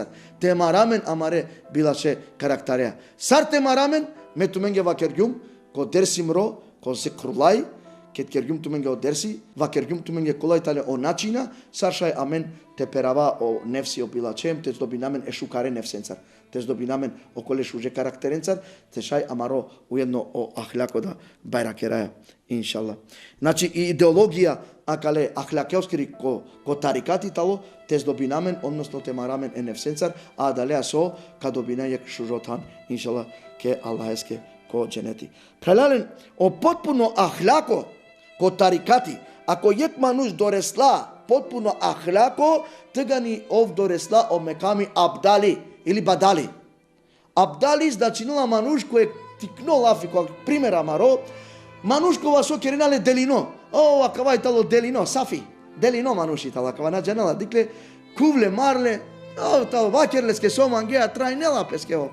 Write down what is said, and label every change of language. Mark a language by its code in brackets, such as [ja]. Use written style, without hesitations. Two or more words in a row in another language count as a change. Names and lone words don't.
[rom] Te maramen amare bilače karaktereja. Sar te maramen, me tu menge vakergjum, ko dersimro, ko zikrulaj, ket kergjum tu menge o dersi, vakergjum tu menge kolaj tale o načina, saršaj amen te perava o nefsi o bilačem, te zdobinamen e šukare nefsencar. Te zdobinamen o kole šuže karakterencar, te šaj amaro ujedno o ahljako da bajrakeraja, inšallah. [bs] Znači i ideologija [rom] akale ahljakeoskiri ko tarikati talo, te zdobinamen, odnosno te maramen e nefsencar, a dalea so ka dobinajek šužotan, inšallah, ke Allaheske ko dženeti. Prelalen o potpuno ahljako ko tarikati, ako jek manuš doresla potpuno ahljako, tega ni ov doresla o mekami abdali ili badali. Abdali znači nula manuš koje tikno lafi, ko primjer amaro, manuš ko vaso kerenale delino, akavaj talo delino, safi, delino manuši tala, akavana dženala, dikle, kuvle, marle, talo vakerleske somangea, trajnela peskevo.